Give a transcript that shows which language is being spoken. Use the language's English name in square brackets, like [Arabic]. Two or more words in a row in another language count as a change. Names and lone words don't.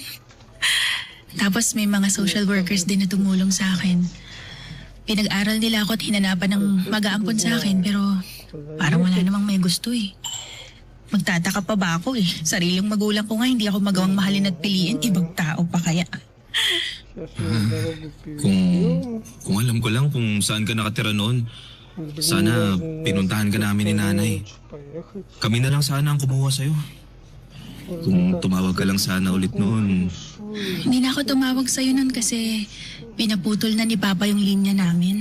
[Filipino] Tapos may mga social workers din na tumulong sa akin. Pinag-aral nila ako at hinanapan ng mag-aampon sa akin, pero parang wala namang may gusto eh. Magtataka pa ba ako eh? Sariling magulang ko nga, hindi ako magawang mahalin at piliin. Ibang tao pa kaya. [Russian] Сейчас мы дорогу перейдем. [Filipino] Kung alam ko lang kung saan ka nakatira noon, sana pinuntahan ka namin ni nanay. [Russian] Поехать. [Filipino] Kami na lang sana ang kumuha sa'yo. Kung tumawag ka lang sana ulit noon. Hindi na ako tumawag sa'yo nun kasi pinaputol na ni Papa yung linya namin.